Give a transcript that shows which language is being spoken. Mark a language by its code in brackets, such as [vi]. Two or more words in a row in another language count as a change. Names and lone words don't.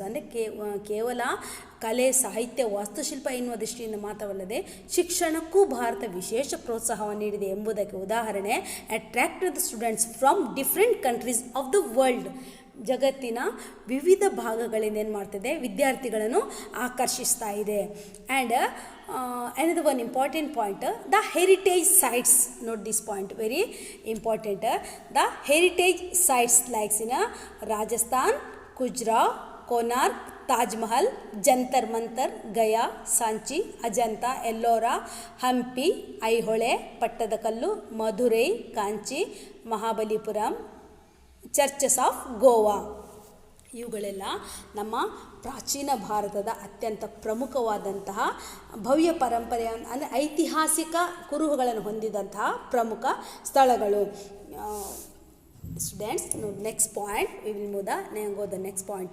[kn] ಅಂದರೆ ಕೇವಲ ಕಲೆ, ಸಾಹಿತ್ಯ, ವಾಸ್ತುಶಿಲ್ಪ ಎನ್ನುವ ದೃಷ್ಟಿಯಿಂದ ಮಾತ್ರವಲ್ಲದೆ ಶಿಕ್ಷಣಕ್ಕೂ ಭಾರತ ವಿಶೇಷ ಪ್ರೋತ್ಸಾಹವನ್ನು ನೀಡಿದೆ ಎಂಬುದಕ್ಕೆ ಉದಾಹರಣೆ [en] attracted the students from different countries of the world. [kn] ಜಗತ್ತಿನ ವಿವಿಧ ಭಾಗಗಳಿಂದ ಏನು ಮಾಡ್ತಿದೆ, ವಿದ್ಯಾರ್ಥಿಗಳನ್ನು ಆಕರ್ಷಿಸ್ತಾ ಇದೆ. [en] ಆ್ಯಂಡ್ another one important point, the heritage sites, note this point, very important. The heritage sites like in Rajasthan, Khajuraho, Konark, Taj Mahal, Jantar Mantar, Gaya, Sanchi, Ajanta, Ellora, Hampi, Aihole, Pattadakallu, Madurai, Kanchi, Mahabalipuram, Churches of Goa. [kn] ಇವುಗಳೆಲ್ಲ ನಮ್ಮ ಪ್ರಾಚೀನ ಭಾರತದ ಅತ್ಯಂತ ಪ್ರಮುಖವಾದಂತಹ ಭವ್ಯ ಪರಂಪರೆ, ಅಂದರೆ ಐತಿಹಾಸಿಕ ಕುರುಹುಗಳನ್ನು ಹೊಂದಿದಂತಹ ಪ್ರಮುಖ ಸ್ಥಳಗಳು. [en] Students, next point, we will move the next point.